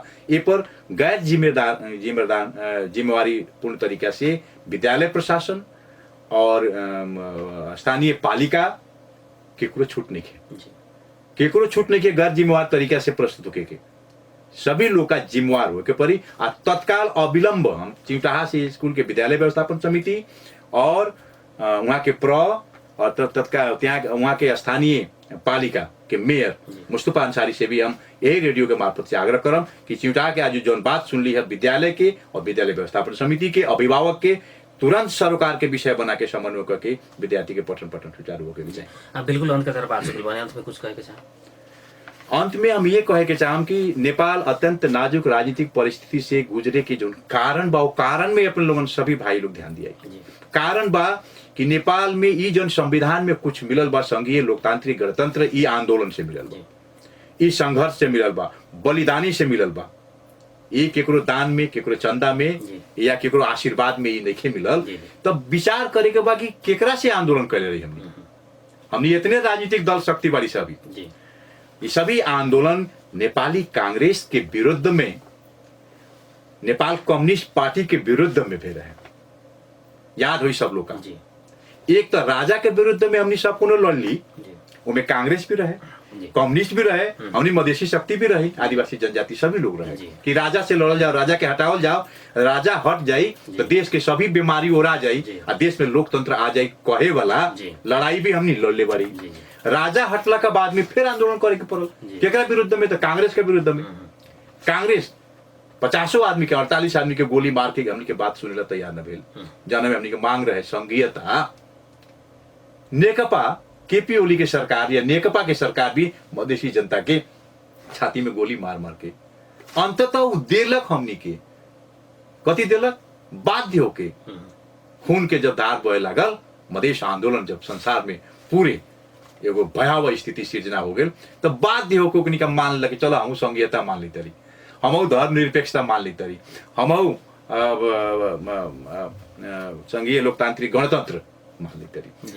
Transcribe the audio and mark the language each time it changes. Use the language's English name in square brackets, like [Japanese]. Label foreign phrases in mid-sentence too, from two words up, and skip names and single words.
[Bhojpuri] ये पर गैर जिम्मेवारी पूर्ण तरीका से विद्यालय प्रशासन और स्थानीय पालिका केकरो छूट नहीं के गैर जिम्मेवार तरीका से प्रस्तुत होके के सभी लोग का जिम्मेवार हो के परी आ तत्काल अविलंब हम चिउटाहा से स्कूल के विद्यालय व्यवस्थापन समिति और वहाँ के और तत्काल वहाँ के स्थानीय पालिका के मेयर मुस्तफा अंसारी से भी हम यही रेडियो के मार्फत से आग्रह करम कि चिउटाहा के आज जो बात सुन ली है विद्यालय के और विद्यालय व्यवस्थापन समिति के अभिभावक के तुरंत सरोकार के विषय बना के समन्वय करके विद्यार्थी के पठन सुचारू होकर विषय। बिल्कुल अंत तरफ आ चुकल बानी, अंत में कुछ कहे के चाह? अंत में हम ये कहे के चाहम कि नेपाल अत्यंत नाजुक राजनीतिक परिस्थिति से गुजरे के जो कारण बा, कारण में अपन लोगन सभी भाई लोग ध्यान दिया। कारण बा कि नेपाल में ये जो संविधान में कुछ मिलल बा, संघीय लोकतांत्रिक गणतंत्र, ये आंदोलन से मिलल बा, ये संघर्ष से मिलल बा, बलिदानी से मिलल बा। ये केकरो दान में, केकरो चंदा में या केकरो आशीर्वाद में ये नहीं मिलल। तब विचार करे के बा कि केकरा से आंदोलन कर रही हमने इतने राजनीतिक दल शक्तिशाली सभी, ये सभी आंदोलन नेपाली कांग्रेस के विरुद्ध में नेपाल कम्युनिस्ट पार्टी के विरुद्ध में भी रहे, याद हुई सब लोग का। जी एक तो राजा के विरुद्ध में हमने सब कोनो लड़ ली, जी उनमें कांग्रेस भी रहे, जी कम्युनिस्ट भी रहे, हमने मधेसी शक्ति भी रही, आदिवासी जनजाति सभी लोग रहे जी। कि राजा से लड़ल जाओ, राजा के हटावल जाओ, राजा हट जाई तो देश के सभी बीमारी ओरा जाई जी। और देश में लोकतंत्र आ जाई कहे वाला जी। लड़ाई भी हमने लड़ले बारी। जी राजा हटला के बाद में फिर आंदोलन करे के पड़ल, जी। केकरा विरुद्ध में? तो कांग्रेस के विरुद्ध में। कांग्रेस 50 आदमी के 48 आदमी के गोली मार के हमनी के बात सुनेला तैयार न भेल, जाने में हमनी के मांग रहे संघीयता। नेकपा केपी ओली के सरकार या नेकपा के सरकार भी मधेसी जनता के छाती में गोली मार मार के अंततः उ देलक हमनी के, कथी देलक? बाध्य होके खून के जब धार बहे लागल, मधेश आंदोलन जब संसार में पूरे एगो भयावह स्थिति सृजना हो गई, तो बाध्य होके ओकनी का मान लगे चलो हम संघीयता मान ली तरी, हम धर्मनिरपेक्षता मान ली तरी, हम संघीय लोकतांत्रिक गणतंत्र मान ली तरी।